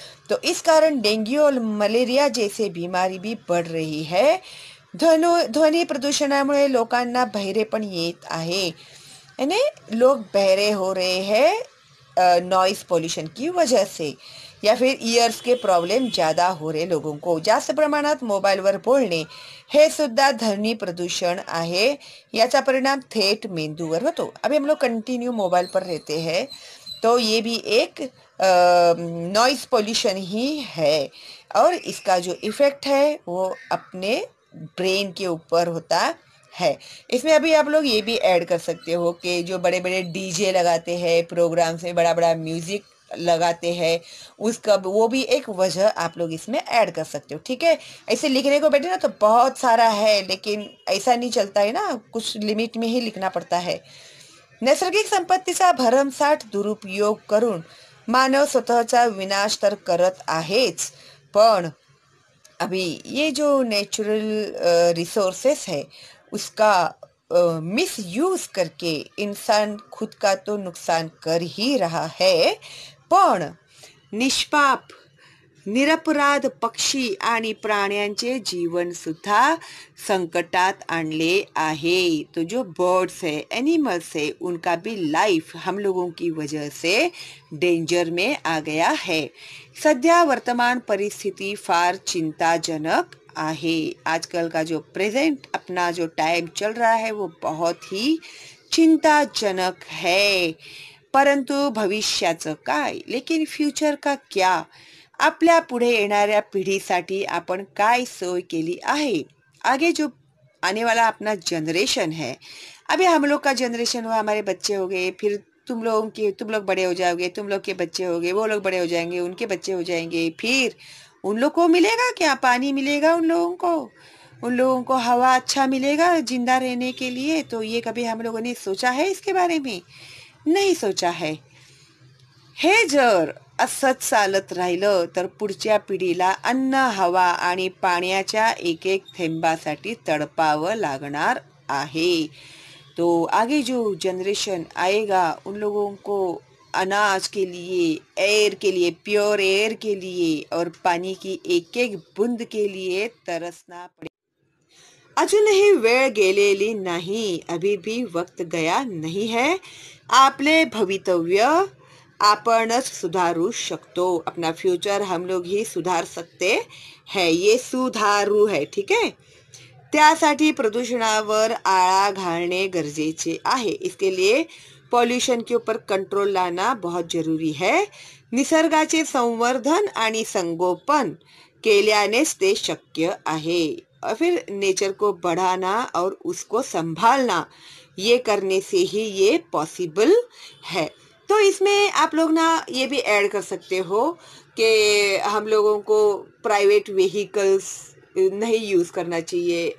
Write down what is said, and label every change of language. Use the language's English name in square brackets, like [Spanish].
[Hindi] तो इस कारण डेंग्यू और मलेरिया जैसे बीमारी भी बढ़ रही है. [Marathi] ध्वनी प्रदूषणामुळे लोकांना बहरेपण येत आहे. [Hindi] यानी लोग बहरे हो रहे हैं नॉइस पोल्यूशन की वजह से, या फिर इयर्स के प्रॉब्लेम ज़्यादा हो रहे लोगों को. [Marathi] जास्त प्रमाणात मोबाईलवर बोलणे हे सुद्धा ध्वनी प्रदूषण आहे. याचा परिणाम थेट मेंदूवर होतो. [Hindi] अभी हम लोग कंटिन्यू मोबाइल पर रहते हैं, तो ये भी एक नॉइस पोल्यूशन ही है. और इसका जो इफ़ेक्ट है वो अपने ब्रेन के ऊपर होता है. इसमें अभी आप लोग ये भी ऐड कर सकते हो कि जो बड़े बड़े डीजे लगाते हैं, प्रोग्राम्स में बड़ा बड़ा म्यूज़िक लगाते हैं, उसका वो भी एक वजह आप लोग इसमें ऐड कर सकते हो. ठीक है, ऐसे लिखने को बैठे ना तो बहुत सारा है, लेकिन ऐसा नहीं चलता है ना, कुछ लिमिट में ही लिखना पड़ता है. [Marathi] नैसर्गिक संपत्तीचा भरमसाठ दुरुपयोग करून मानव स्वतःचा विनाश तर करत आहेच, पण [Hindi] अभी ये जो नेचुरल रिसोर्सेस है उसका मिस यूज करके इंसान खुद का तो नुकसान कर ही रहा है, [Marathi] पण निष्पाप निरपराध पक्षी आणि प्राण्यांचे जीवन सुद्धा संकटात आणले आहे. [Hindi] तो जो बर्ड्स है, एनिमल्स है, उनका भी लाइफ हम लोगों की वजह से डेंजर में आ गया है. [Marathi] सध्या वर्तमान परिस्थिति फार चिंताजनक आहे. [Hindi] आजकल का जो प्रेजेंट अपना जो टाइम चल रहा है वो बहुत ही चिंताजनक है. [Marathi] परंतु भविष्याचं काय, [Hindi] लेकिन फ्यूचर का क्या, [Marathi] आपल्या पुढे येणाऱ्या पिढीसाठी आपण काय सोय केली आहे. [Hindi] आगे जो आने वाला अपना जनरेशन है, अभी हम लोग का जनरेशन हुआ, हमारे बच्चे हो गए, फिर तुम लोग बड़े हो जाओगे, तुम लोग के बच्चे हो गए, वो लोग बड़े हो जाएंगे, उनके बच्चे हो जाएंगे, फिर उन लोग को मिलेगा क्या? पानी मिलेगा उन लोगों को हवा अच्छा मिलेगा जिंदा रहने के लिए? तो ये कभी हम लोगों ने सोचा है इसके बारे में? नहीं सोचा है. [Marathi] हे जर असंच चालत राहिलं तर पुढच्या पिढीला अन्न, हवा आणि पाण्याच्या एक एक थेंबासाठी तडपावं लागणार आहे. [Hindi] तो आगे जो जनरेशन आएगा उन लोगों को अनाज के लिए, एयर के लिए, प्योर एयर के लिए और पानी की एक एक बूंद के लिए तरसना पड़ेगा. [Marathi] अजूनही वेळ गेलेली नाही, [Hindi] अभी भी वक्त गया नहीं है. [Marathi] आपले भवितव्य आपणच सुधारू शकतो. [Hindi] अपना फ्युचर हम लोग ही सुधार सकते हैं. ये सुधारू है. ठीक है. [Marathi] त्यासाठी प्रदूषणावर आळा घालणे गरजेचे आहे. [Hindi] इसके लिए पॉल्यूशन के ऊपर कंट्रोल लाना बहुत जरूरी है. [Marathi] निसर्गाचे संवर्धन आणि संगोपन केल्यानेच ते शक्य आहे. [Hindi] और फिर नेचर को बढ़ाना और उसको संभालना, ये करने से ही ये पॉसिबल है. तो इसमें आप लोग ना ये भी ऐड कर सकते हो कि हम लोगों को प्राइवेट व्हीकल्स नहीं यूज़ करना चाहिए.